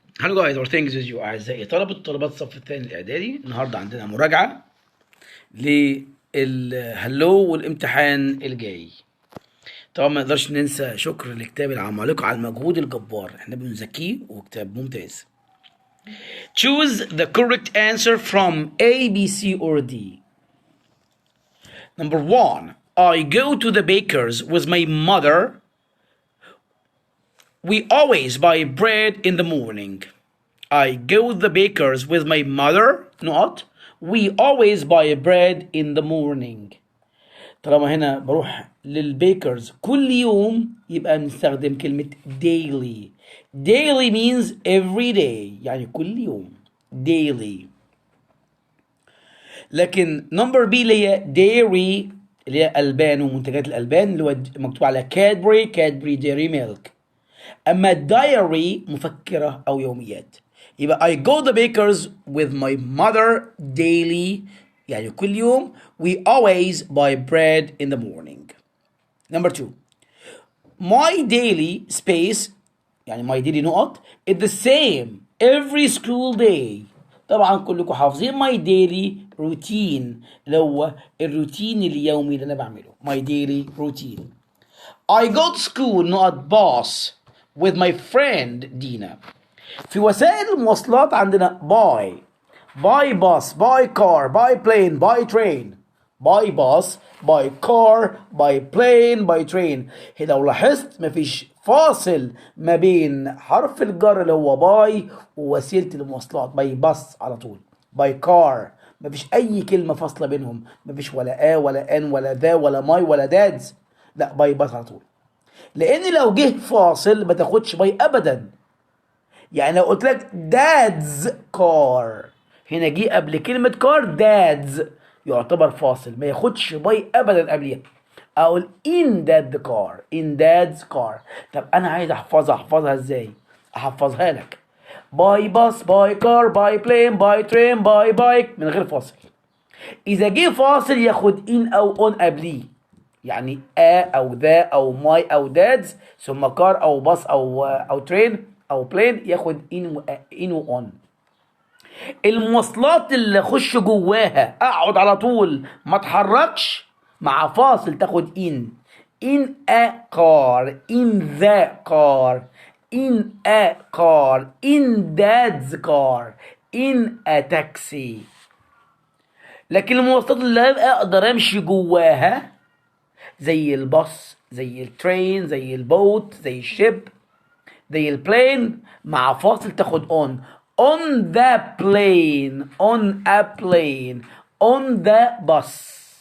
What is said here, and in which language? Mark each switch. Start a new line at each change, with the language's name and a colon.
English: Hello guys, our things with you
Arabic: أعزائي طلبة الصف الثاني الاعدادي. النهاردة عندنا مراجعة للهلو والامتحان الجاي. طبعا ما نقدرش ننسى شكر لكتاب العمالقة على المجهود الجبار، احنا بنزكيه وكتاب ممتاز.
English: Choose the correct answer from A, B, C or D. Number 1. I go to the baker's with my mother. We always buy bread in the morning. I go to the baker's with my mother. Not. We always buy bread in the morning.
Arabic: طالما هنا بروح للبيكرز كل يوم يبقى بنستخدم كلمة daily.
English: Daily means every day،
Arabic: يعني كل يوم
English: daily.
Arabic: لكن نمبر بي اللي هي dairy اللي هي ألبان ومنتجات الألبان اللي هو مكتوب على كادبري ديري ميلك. أما diary مفكرة أو يوميات.
English: يبقى I go to the baker's with my mother daily،
Arabic: يعني كل يوم.
English: We always buy bread in the morning. Number 2. My daily space، يعني my daily نقط is the same every school day.
Arabic: طبعا كلكم حافظين
English: my daily routine
Arabic: اللي هو الروتين اليومي اللي أنا بعمله.
English: My daily routine. I go to school نقط bus with my friend دينا.
Arabic: في وسائل المواصلات عندنا
English: by bus, by car, by plane, by train. by bus, by car, by plane, by train.
Arabic: هنا لو لاحظت مفيش فاصل ما بين حرف الجر اللي هو باي ووسيلة المواصلات. باي باص على طول. باي كار مفيش أي كلمة فاصلة بينهم. مفيش ولا ولا ان ولا ذا ولا ماي ولا دادز. لا باي باص على طول. لأن لو جه فاصل ما تاخدش باي أبدا. يعني لو قلت لك دادز كار، هنا جه قبل كلمة كار دادز، يعتبر فاصل ما ياخدش باي ابدا قبليها.
English: اقول in that car، in dad's car.
Arabic: طب انا عايز احفظها ازاي؟ احفظها لك باي باص، باي كار، باي بلين، باي ترين، باي بايك من غير فاصل. اذا جه فاصل ياخد in او on قبليه، يعني او ذا او ماي او دادز ثم كار او باص او ترين او بلين ياخد in و on. المواصلات اللي اخش جواها اقعد على طول ما اتحركش مع فاصل تاخد
English: in a car، in the car، in a car، in dad's car، in a taxi.
Arabic: لكن المواصلات اللي اقدر امشي جواها زي الباص، زي الترين، زي البوت، زي الشيب، زي البلين مع فاصل تاخد
English: on the plane، on a plane، on the bus.